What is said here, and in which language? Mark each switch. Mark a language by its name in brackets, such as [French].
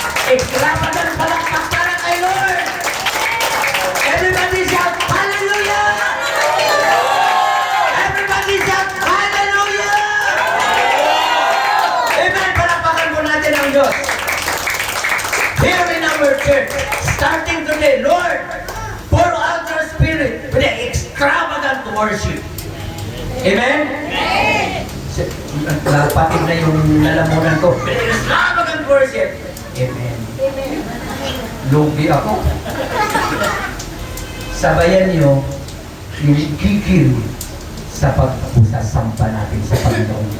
[English] Extravagant [Filipino] palakpak para kay Lord. [English] Everybody shout, Hallelujah! Everybody shout, Hallelujah! [Filipino] Amen, palakpakan po natin ang Diyos. [English] Here in our church, starting today, Lord, pour out your spirit with the extravagant worship. Amen? Amen! [Filipino] Napatid na yung lalamunan ko. [English] With the extravagant worship. [Filipino] Amen. Amen. Lugi ako. Sabayan niyo yung gigil sa pagpusasampa natin sa Panginoon.